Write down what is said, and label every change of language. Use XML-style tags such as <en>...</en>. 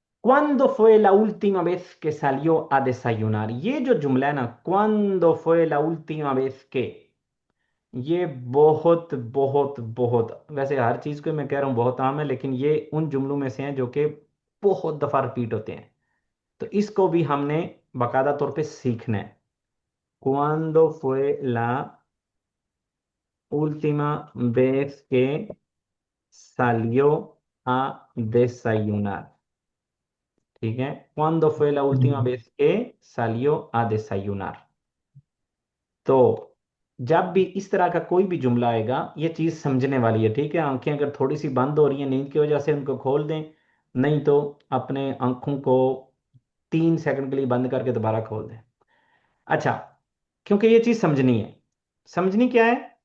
<es>¿Cuándo fue la última vez que salió a desayunar?</es> <hi>ये जो जुमला है ना,</hi> <es>¿Cuándo fue la última vez que?</es> <hi>ये बहुत बहुत बहुत, वैसे हर चीज को मैं कह रहा हूँ बहुत आम है, लेकिन ये उन जुमलों में से हैं जो कि बहुत दफा रिपीट होते हैं, तो इसको भी हमने बाकायदा तौर पे सीखना है।</hi> <es>¿Cuándo fue la última vez que salió a desayunar?</es> <hi>ठीक है,</hi> <es>¿Cuándo fue la última vez que salió a desayunar?</es> <hi>तो जब भी इस तरह का कोई भी जुमला आएगा, ये चीज समझने वाली है, ठीक है। आंखें अगर थोड़ी सी बंद हो रही हैं नींद की वजह से, उनको खोल दें, नहीं तो अपने आंखों को 3 सेकंड के लिए बंद करके दोबारा खोल दें। अच्छा, क्योंकि ये चीज समझनी है। समझनी क्या है?</hi>